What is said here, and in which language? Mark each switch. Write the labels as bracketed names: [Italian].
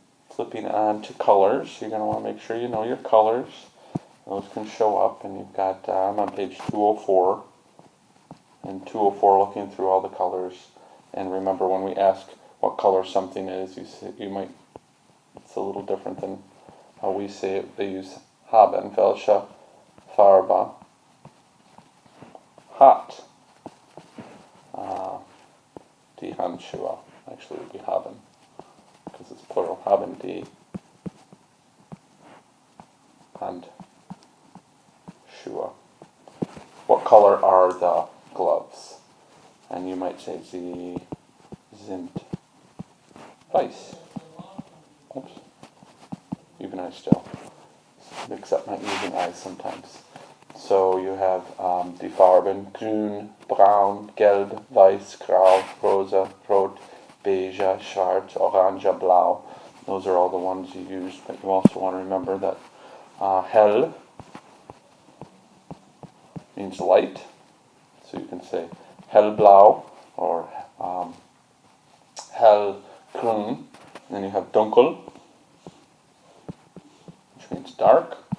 [English] Flipping on to colors, you're going to want to make sure you know your colors. Those can show up, and you've got, I'm on page 204, and 204 looking through all the colors. And remember, when we ask what color something is, you might, it's a little different than how we say it. They use [German] haben, welche Farbe hat die Handschuhe. [English] Actually, it would be haben, because it's plural. [German] Haben die Handschuhe. [English] What color are the gloves? And you might say, [German] sie sind weiß. [English] Oops. Even I still mix up my E's and I's sometimes. So you have [German] die Farben grün, braun, gelb, weiß, grau, rosa, rot, beige, schwarz, orange, blau. [English] Those are all the ones you use, but you also want to remember that hell means light. So you can say hellblau or hellgrün. And then you have dunkel, which means dark.